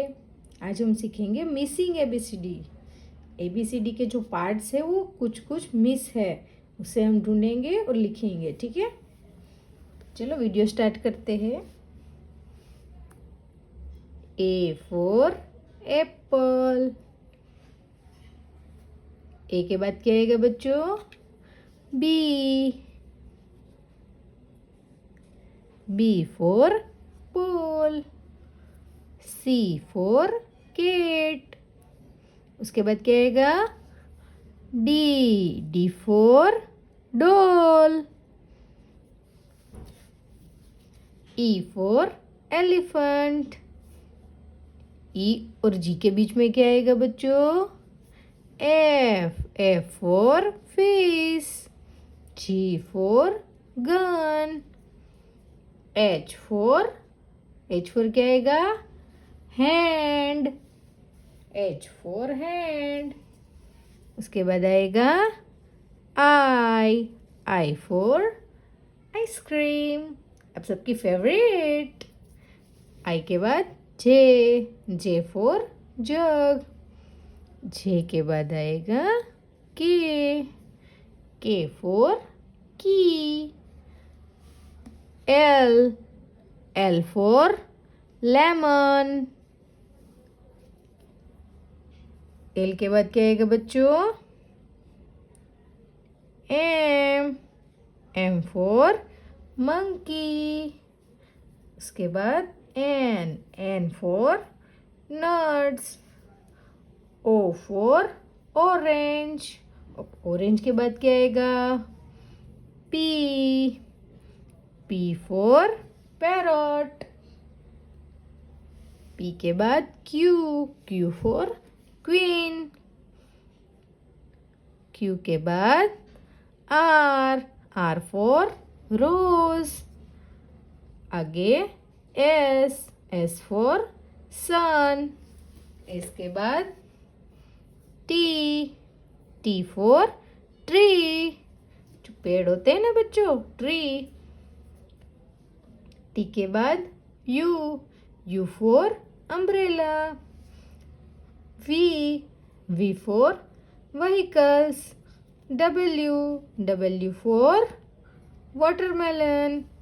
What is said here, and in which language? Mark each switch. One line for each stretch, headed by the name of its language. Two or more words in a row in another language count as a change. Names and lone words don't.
Hindi: आज हम सीखेंगे
English: missing ABCD.
Hindi: एबीसीडी के जो पार्ट्स है वो कुछ कुछ मिस है, उसे हम ढूंढेंगे और लिखेंगे। ठीक है, चलो वीडियो स्टार्ट करते हैं।
English: A for apple.
Hindi: ए के बाद क्या आएगा बच्चों?
English: बी। B for ball, C for cat।
Hindi: उसके बाद क्या आएगा?
English: D for doll, E for elephant।
Hindi: E और G के बीच में क्या आएगा बच्चों?
English: F for fish, G for gun। H for
Hindi: क्या आएगा?
English: Hand, H for hand.
Hindi: उसके बाद आएगा
English: I for ice cream,
Hindi: अब सबकी फेवरेट। I के बाद
English: J for jug.
Hindi: J के बाद आएगा
English: K for key. L for lemon.
Hindi: L के बाद क्या आएगा बच्चों?
English: M for monkey। उसके बाद N for nuts। O for orange।
Hindi: ऑरेंज के बाद क्या आएगा?
English: P for parrot।
Hindi: P के बाद
English: Q for queen।
Hindi: Q के बाद
English: R for rose। आगे S for sun।
Hindi: S के बाद
English: T for tree,
Hindi: जो पेड़ होते हैं ना बच्चों, ट्री। टी के बाद
English: U for umbrella. V for vehicles. W for watermelon.